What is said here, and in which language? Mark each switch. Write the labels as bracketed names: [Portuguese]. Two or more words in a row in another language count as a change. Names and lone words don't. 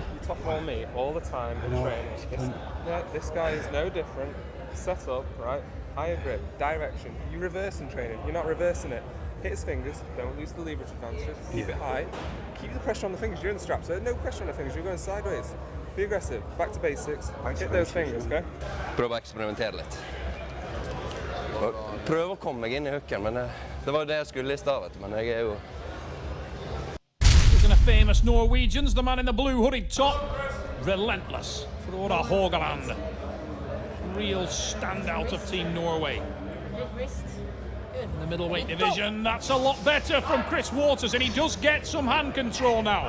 [English] You tough on me all the time in training. This guy is no different. Set up, right? Higher grip, direction. You reverse in training. You're not reversing it. Hit his fingers. Don't lose the leverage advantage. Keep it high. Keep the pressure on the fingers. You're in the strap, so no pressure on the fingers. You're going sideways. Be aggressive. Back to basics. Hit those fingers, okay? [Norwegian] Prøv å eksperimentere litt. Prøv å komme meg inn I hooken, men det var jo det jeg skulle I stad, vet du. Men jeg jo... [English] Isn't a famous Norwegians, the man in the blue hooded top. Relentless. Frode Hågeland. Real standout of Team Norway. In the middleweight division, that's a lot better from Chris Waters, and he does get some hand control now.